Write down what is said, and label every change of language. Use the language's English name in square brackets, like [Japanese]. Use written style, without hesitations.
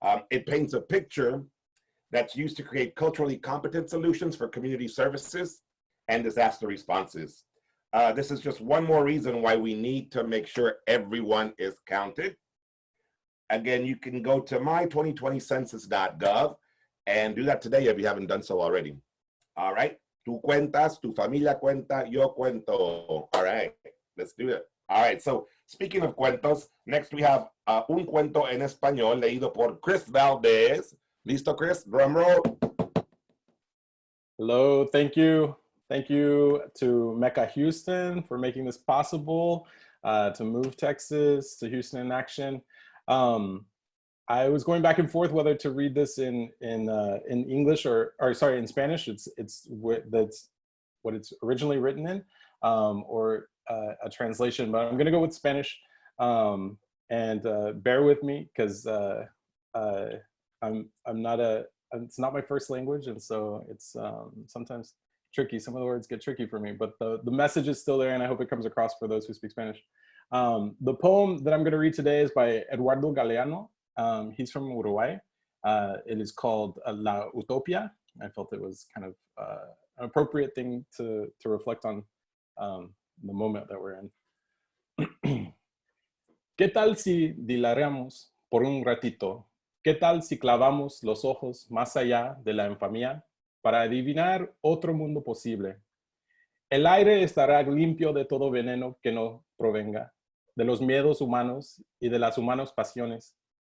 [English] It paints a picture that's used to create culturally competent solutions for community services and disaster responses. This is just one more reason why we need to make sure everyone is counted. Again, you can go to my2020census.gov and do that today if you haven't done so already. All right, [Spanish] tú cuentas, tu familia cuenta, yo cuento. [English] All right, let's do it. All right, so speaking of cuentos, next we have [Spanish] un cuento en español leído por [English] Chris Valdez. [Spanish] Listo, [English] Chris? Drum roll. Hello, thank you. Thank you to Mecca Houston for making this possible, to Move Texas, to Houston in Action. I was going back and forth whether to read this in English or sorry, in Spanish. That's what it's originally written in, or a translation. But I'm going to go with Spanish, and bear with me because it's not my first language, and so it's sometimes tricky. Some of the words get tricky for me, but the message is still there, and I hope it comes across for those who speak Spanish. The poem that I'm going to read today is by Eduardo Galeano. He's from Uruguay. It is called La Utopia. I felt it was kind of an appropriate thing to reflect on the moment that we're in. [Spanish] ¿Qué tal si dilargamos por un ratito? ¿Qué tal si clavamos los ojos más allá de la infamia para adivinar otro mundo posible? El aire estará limpio de todo veneno que no provenga de los miedos humanos y de las humanas pasiones.